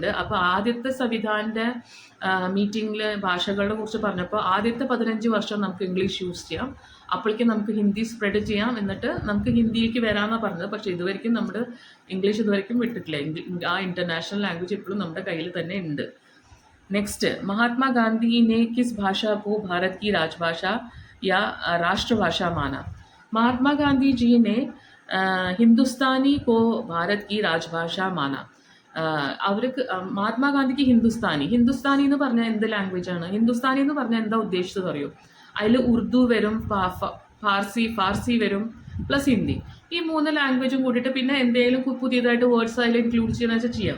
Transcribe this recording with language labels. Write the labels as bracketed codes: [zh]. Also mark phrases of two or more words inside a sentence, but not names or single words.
[ml] അപ്പോൾ ആദ്യത്തെ സംവിധാൻ്റെ മീറ്റിങ്ങിൽ ഭാഷകളെ കുറിച്ച് പറഞ്ഞപ്പോൾ ആദ്യത്തെ 15 വർഷം നമുക്ക് ഇംഗ്ലീഷ് യൂസ് ചെയ്യാം, അപ്പോഴേക്കും നമുക്ക് ഹിന്ദി സ്പ്രെഡ് ചെയ്യാം, എന്നിട്ട് നമുക്ക് ഹിന്ദിയിലേക്ക് വരാമെന്നാണ് പറഞ്ഞത്. പക്ഷേ ഇതുവരെയും നമ്മുടെ ഇംഗ്ലീഷ് ഇതുവരെയും വിട്ടിട്ടില്ല. ആ [en] international language [ml] ഇപ്പോഴും നമ്മുടെ കയ്യിൽ തന്നെ ഉണ്ട്. നെക്സ്റ്റ്, [hi] महात्मा गांधी ने किस भाषा को भारत की राजभाषा या राष्ट्रभाषा माना? महात्मा गांधी जी ने हिंदुस्तानी को भारत की राजभाषा माना. [ml] അവർക്ക് മഹാത്മാഗാന്ധിക്ക് ഹിന്ദുസ്ഥാനി എന്ന് പറഞ്ഞാൽ എന്ത് ലാംഗ്വേജാണ്? ഹിന്ദുസ്ഥാനി എന്ന് പറഞ്ഞാൽ എന്താ ഉദ്ദേശിച്ചത് അറിയോ? അതിൽ ഉറുദു വരും, ഫാർസി വരും, പ്ലസ് ഹിന്ദി. ഈ 3 ലാംഗ്വേജും കൂട്ടിയിട്ട് പിന്നെ എന്തെങ്കിലും പുതിയതായിട്ട് വേർഡ്സ് അതിൽ ഇൻക്ലൂഡ് ചെയ്യണമെന്ന് വെച്ചാൽ ചെയ്യാം.